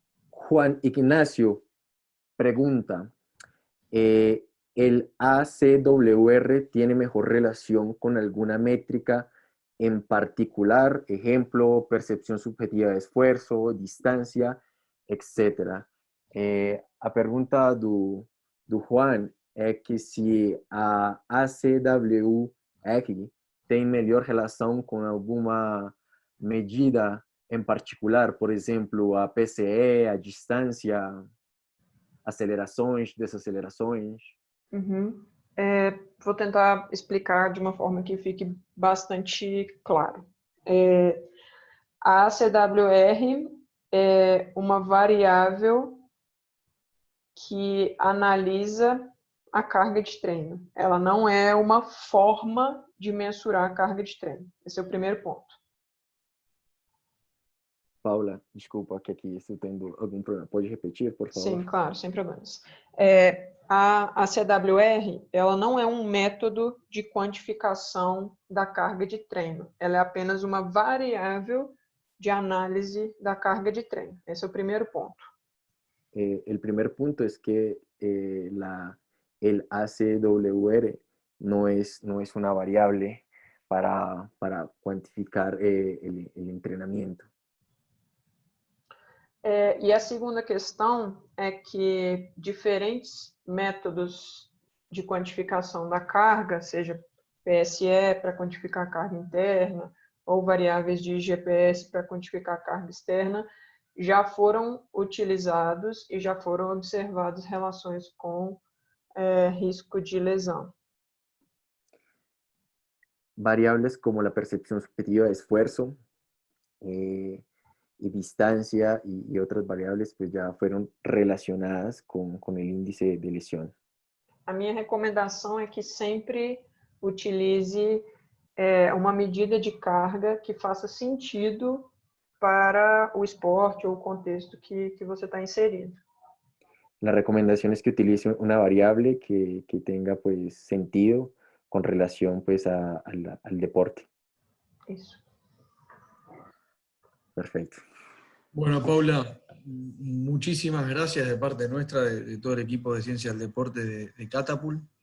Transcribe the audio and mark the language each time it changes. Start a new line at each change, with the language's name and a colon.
Spanish: Juan Ignacio pregunta, ¿el ACWR tiene mejor relación con alguna métrica en particular? Ejemplo, percepción subjetiva de esfuerzo, distancia, etc.
Portuguese: A pergunta do Juan é que se a ACWR tem melhor relação com alguma medida em particular, por exemplo, a PCE, a distância. acelerações, desacelerações? Uhum. Vou tentar explicar de uma forma que fique bastante claro. A ACWR é uma variável que analisa a carga de treino. Ela não é uma forma de mensurar a carga de treino. Esse é o primeiro ponto. Paula, desculpa que aqui estou tendo algum problema. Pode repetir, por favor? Sim, claro, sem problemas. A CWR, ela não é um método de quantificação da carga de treino. Ela é apenas uma variável de análise da carga de treino. Esse é o primeiro ponto.
Spanish: El primer punto es que el ACWR no es una variable para cuantificar el entrenamiento.
Portuguese: E a segunda questão é que diferentes métodos de quantificação da carga, seja PSE para quantificar a carga interna, ou variáveis de GPS para quantificar a carga externa, já foram utilizados e já foram observadas relações com risco de lesão.
Spanish: Variables como la percepción subjetiva de esfuerzo, y distancia y otras variables pues ya fueron relacionadas con el índice de lesión.
Portuguese: A minha recomendação é que sempre utilize uma medida de carga que faça sentido para o esporte ou o contexto que você está inserido.
Spanish: La recomendación es que utilice una variable que tenga pues sentido con relación pues al deporte.
Portuguese: Isso.
Spanish: Perfecto. Bueno, Paula, muchísimas gracias de parte nuestra, de todo el equipo de Ciencias del Deporte de Catapult.